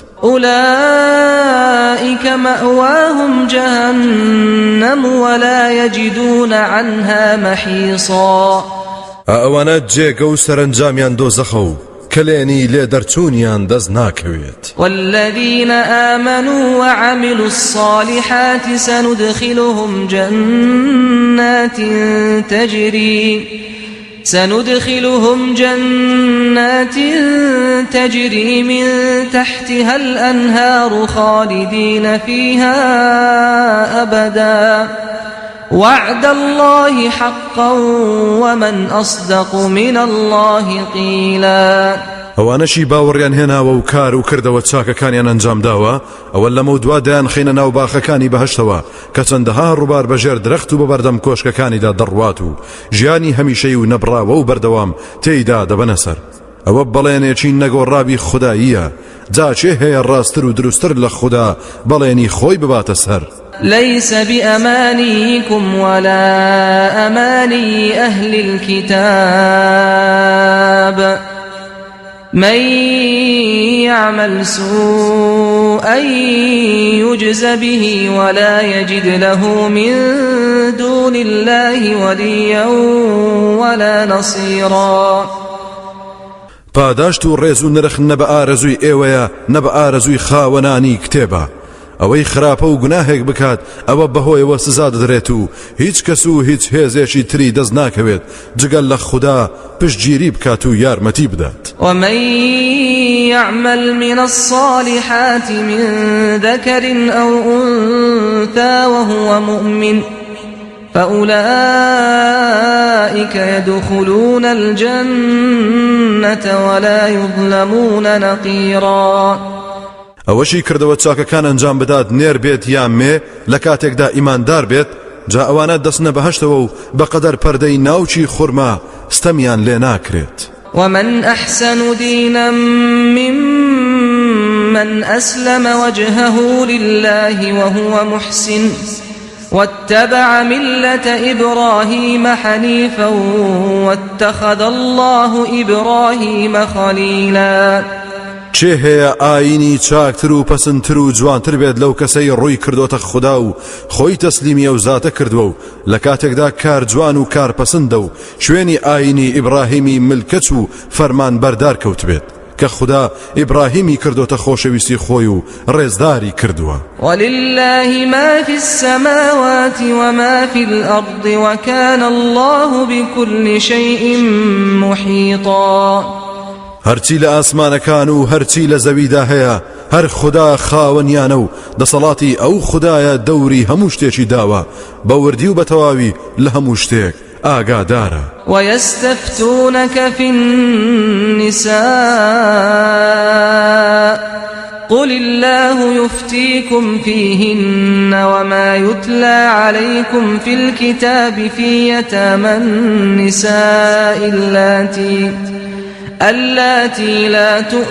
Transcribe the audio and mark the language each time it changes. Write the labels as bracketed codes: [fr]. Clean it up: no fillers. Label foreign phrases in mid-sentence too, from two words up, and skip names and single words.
[ar] أولئك مأواهم جهنم ولا يجدون عنها محيصا. [ckb] ئەوانە جێگە و سەرنجامیان دۆزەخە و کلێنی لێ دەرچوونیان دەست ناکەوێت. [ar] والذين آمنوا وعملوا الصالحات سندخلهم جنات تجري من تحتها الأنهار خالدين فيها أبدا وعد الله حقا ومن أصدق من الله قيلا. [ckb] ئەوانەشی باوەڕیان هێناوە و کار و کردەوە چاکەکانیان ئەنجام داوە ئەوە لەمە دوا دایان خینە ناو باخەکانی بەهەشتەوە کە چەندەها ڕووبار بەژێر درەخت و بەبەردەم کۆشکەکانیدا دەڕوات و ژیانی هەمیشەی و نەبراوە و بەردەوام تێیدا دەبەنە سەر. ئەوە بەڵێنێکی نەگۆڕابی خوداییە. جا چێ هەیە ڕاستتر و دروستتر لە خوددا بەڵێنی خۆی بباتە سەر. [ar] ليس بأمانيكم ولا أماني أهل الكتاب من يعمل سوءا يجز به ولا يجد له من دون الله وليا ولا نصيرا. [ckb] پاداشت و ڕێز و نرخ نە بە ئارەزووی ئێوەیە نە بە ئارەزووی خاوەنانی کتێبە. ئەوەی خراپە و گوناهێک بکات ئەوە بەهۆیەوە سزا دەدرێت و هیچ کەس و هیچ هێزێکی تری دەست ناکەوێت جگەل لە خوددا پشتگیری بکات و یارمەتی بدات. [ar] ومن يعمل من الصالحات من ذكر أو أنثى وهو مؤمن فأولئك يدخلون الجنة ولا يظلمون نقيرا. [ckb] ئەوەشی کردەوە چاکەکان ئەنجام بدات نێر بێت یان مێ لە کاتێکدا ئیماندار بێت جا ئەوانە دەستنە بەهەشتەوە و بەقەدەر پەردەی ناوچی خورما ستەمیان لێ ناکرێت. [ar] ومن أحسن دينا ممن أسلم وجهه لله وهو محسن واتبع ملة إبراهيم حنيفا واتخذ الله إبراهيم خليلا. [ckb] چێ هەیە ئاینی چاکتر و پەسندتر و جوانتر بێت لەو کەسەی ڕووی کردۆتە خوددا و خۆی تەسلیمی ئەو زاتە کردووە و لە کاتێکدا کار جوان و کار پەسندە و شوێنی ئاینی ئیبراهیمی ملکەت و فەرمان بەردار کەوت بێت کە خوددا ئیبراهیمی کردۆتە خۆشەویستی خۆی و ڕێزداری کردووە. [ar] ولله ما في السماوات وما في الأرض وكان الله بكل شيء محيطا. [ckb] هەرچی لە ئاسمانەکان و هەرچی لە زەویدا هەیە هەر خوددا خاوەنیانە و دەسەڵاتی ئەو خوددایە دەوری هەموو شتێکی داوە بە وردی و بە تەواوی لە هەموو شتێک ئاگادارە. [ar] ويستفتونك في النساء قل الله يفتيكم فيهن وما يتلى عليكم في الكتاب في يتامى النساء اللاتي لا